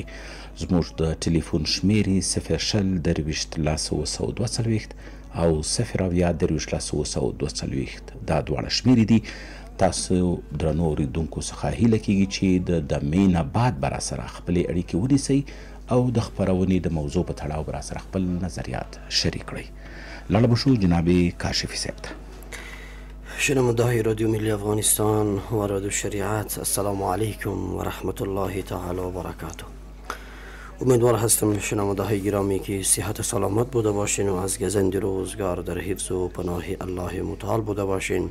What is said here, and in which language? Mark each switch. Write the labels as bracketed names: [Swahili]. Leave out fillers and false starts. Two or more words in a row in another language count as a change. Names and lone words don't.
[Pashto] زموږ د ټلیفون شمیرې 0 درویشت لس 240 او 0 درویشت لس 240 دا دواړه شمیرې دي. تاسو درنو اورېدونکو څخه هیله کیږي چې د دمې نه بعد به راسره خپلې اړیکې ونیسئ او د خپرونې د موضوع په تړاو به راسره خپل نظریات شریک کړئ. لاړه به شو جناب کاشفي صاحب ته. [Persian] شنونده‌های رادیو ملی افغانستان و رادیو شریعت، [Arabic] السلام علیکم و رحمت الله تعالی و برکاته. [Persian] امیدوار هستم شنونده‌های گرامی که صحت و سلامت بوده باشین و از گزند روزگار در حفظ و پناه الله متعال بوده باشین.